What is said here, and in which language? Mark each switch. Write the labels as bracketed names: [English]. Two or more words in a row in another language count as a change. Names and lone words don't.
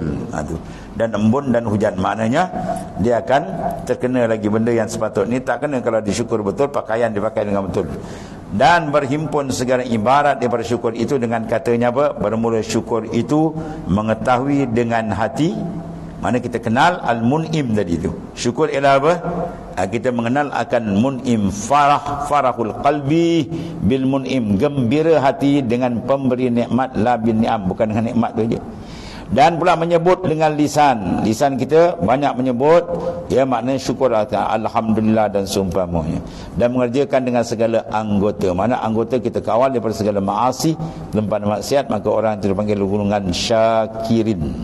[Malay] Dan embun dan hujan, maknanya dia akan terkena lagi benda yang sepatutnya tak kena kalau disyukur betul, pakaian dipakai dengan betul. Dan berhimpun segala ibarat daripada syukur itu dengan katanya apa? Bermula syukur itu mengetahui dengan hati. Mana kita kenal al-mun'im tadi itu. Syukur ialah apa? Kita mengenal akan mun'im, [Arabic] فرح القلب بالمنعم, [Malay] gembira hati dengan pemberi nikmat, [Arabic] لا بالنعم, [Malay] bukan dengan nikmat tu aja. Dan pula menyebut dengan lisan. Lisan kita banyak menyebut, maknanya syukur alhamdulillah dan seumpamanya. Dan mengerjakan dengan segala anggota. Mana anggota kita kawal daripada segala maasi, tempat maksiat, maka orang itu dipanggil golongan syakirin.